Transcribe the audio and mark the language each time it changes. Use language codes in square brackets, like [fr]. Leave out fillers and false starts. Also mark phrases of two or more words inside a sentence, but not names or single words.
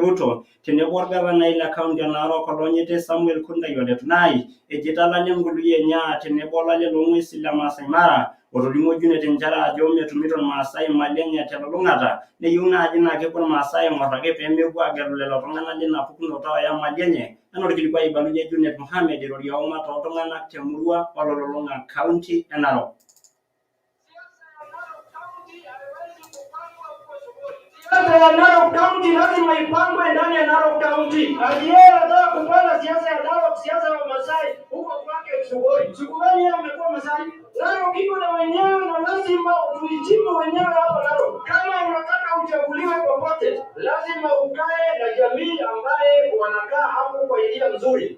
[mas] Ruto tenebo orgavanai le kaunti e Narok olonyiti Samuel Kuntai Ole Tunai ejito olale ngului enye tenebo olale loong'uesi le Masai Mara otolimuo Junet nchere ajo metumito irmaasai imali enye telulung'ata neyieu naaji naa kepuo irmaasai aing'or ake peemepuo aagelu lelo tung'anak lina pukunoto ooya imali enye. Enaa orkilikuai eibalunye Junet Mohamed irorie eumata ooltung'anak temurua ololulung'a kaunti e Narok. [sw] Siasa ya Narok County lazima ipangwe ndani ya Narok County. Aliye anataka kupanga siasa ya Narok, siasa ya Masai huko kwake Sugoi. Sugoi yeye amekuwa Masai. Narok iko na wenyewe na lazima tuichimbe wenyewe hapa Narok. Kama unataka uchaguliwe popote, lazima ukae na jamii ambaye wanakaa hapo kwa njia nzuri.